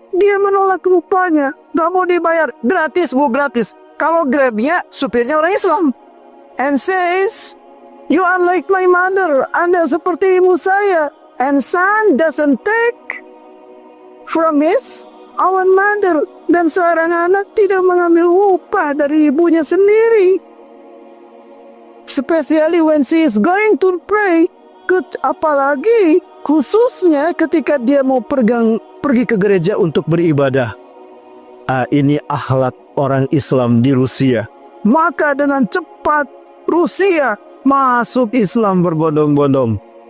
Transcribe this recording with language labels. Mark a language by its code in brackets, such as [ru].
[id] Dia menolak upahnya. Gak mau dibayar. Gratis bu, gratis. Kalau Grabnya, supirnya orang Islam. [en] And says, you are like my mother. [id] Anda seperti ibu saya. [en] And son doesn't take from his own mother. [id] Dan seorang anak tidak mengambil upah dari ibunya sendiri. [en] Especially when she is going to pray. [id] Apalagi khususnya ketika dia mau pergi ke gereja untuk beribadah. Ini akhlak orang Islam di Rusia. Maka dengan cepat Rusia masuk Islam berbondong-bondong.